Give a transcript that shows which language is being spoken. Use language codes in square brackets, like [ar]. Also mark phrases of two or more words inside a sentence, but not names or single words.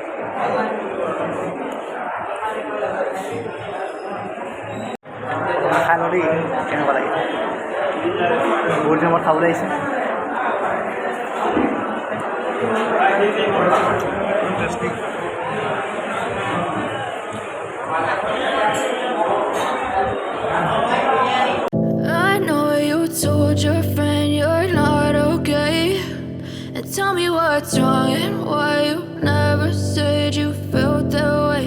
[as] खाই লওঁ দেই কেনেকুৱা লাগে বহুত দিনৰ মূৰত খাবলৈ আহিছে [en] I know you told your friend you're not okay, and tell me what's wrong and why you never said you felt that way.